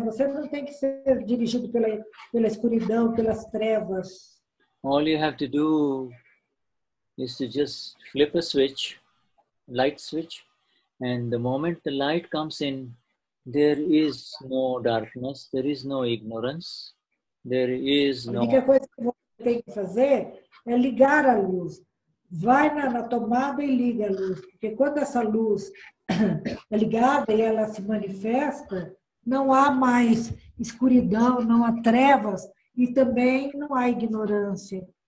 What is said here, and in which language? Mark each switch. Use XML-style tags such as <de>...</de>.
<pt>Você não tem que ser dirigido pela escuridão, pelas trevas.</pt> <en>All you have to do is to just flip a switch, light switch, and the moment the light comes in, there is no darkness, there is no ignorance. There is no...</en> <pt>A única coisa que você tem que fazer é ligar a luz. Vai na tomada e liga a luz. Porque quando essa luz é ligada e ela se manifesta, não há mais escuridão, não há trevas e também não há ignorância.</pt>